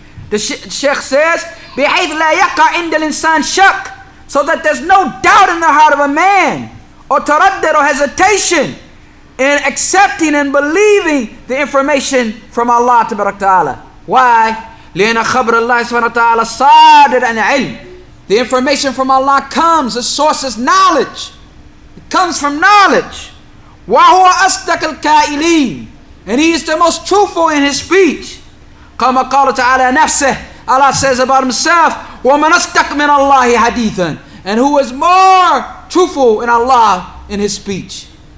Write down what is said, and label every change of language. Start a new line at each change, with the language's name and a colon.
English: The Sheikh says,
Arabic: بحيث لا يقع عند الإنسان شك,
English: so that there's no doubt in the heart of a man, or taraddud, or hesitation, in accepting and believing the information from Allah Ta'ala. Why?
Arabic: لأن خبر الله سبحانه وتعالى صادر عن علم.
English: The information from Allah comes, the source is knowledge. It comes from knowledge.
Arabic: وهو أصدق القائلين,
English: and He is the most truthful in His speech.
Arabic: كما قال تعالى نفسه,
English: Allah says about Himself,
Arabic: ومن أصدق من الله حديثا,
English: and who is more truthful in Allah in His speech.